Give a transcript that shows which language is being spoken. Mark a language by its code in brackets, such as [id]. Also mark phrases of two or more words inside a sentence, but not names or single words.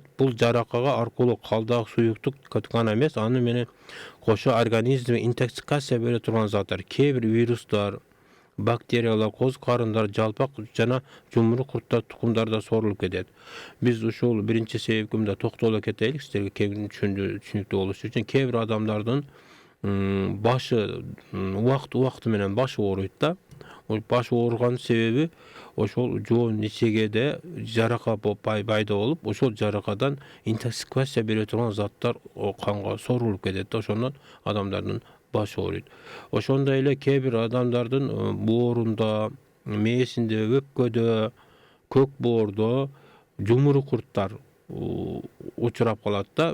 [ky] Бул жаракага аркылуу калдак суюктук гана эмес, аны менен кошо организмге интоксикация бере турган заттар, кээ бир вирустар, бактериялар, коз карындар, жалпак жана жумуру курттар тукумдарда сорулуп кетет. Биз ушул биринчи себепкимде токтоло кетелик, сиздерге кең түшүнүктүү болуш үчүн. Кээ бир адамдардын башы убакты менен башы ооруйт да. Баш ооруганын себеби ошол жоон ичегеде жарака пайда болуп, ошол жаракадан интоксикация бере турган заттар канга сорулуп кетет да, ошондон адамдардын башы ооруйт. Ошондой эле кээ бир адамдардын боорунда, мээсинде, өпкөдө, көк боордо жумуру курттар учурап калат да.